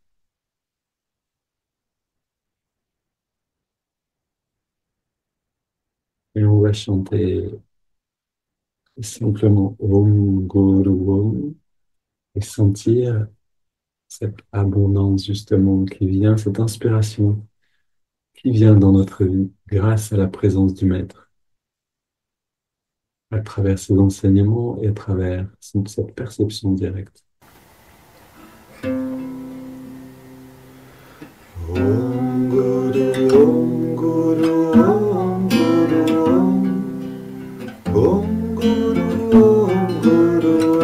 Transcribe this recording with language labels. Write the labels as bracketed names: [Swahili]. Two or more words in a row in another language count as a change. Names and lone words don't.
[French] Et on va chanter simplement [Sanskrit] Om Guru Om [French] et sentir cette abondance justement qui vient, cette inspiration qui vient dans notre vie grâce à la présence du Maître, à travers ses enseignements et à travers cette perception directe. [Sanskrit] Om Guru Om Guru Om Guru Om Om Guru Om Guru